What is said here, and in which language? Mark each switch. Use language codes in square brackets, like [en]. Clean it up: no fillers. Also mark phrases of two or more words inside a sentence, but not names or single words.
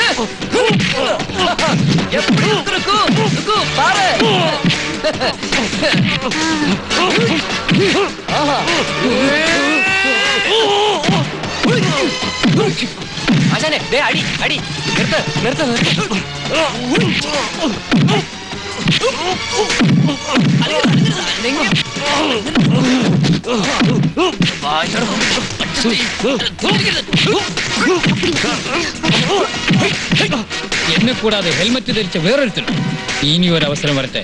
[ta] எப்படி இருக்கு பாரு. ஆசானே, டேய் அடி அடி. நிறுத்து நிறுத்து நிறுத்து. [ml] എന്നെ കൂടാതെ ഹെൽമെറ്റ് ധരിച്ച വേറൊരുത്തരും ഇനി ഒരു അവസരം വരട്ടെ.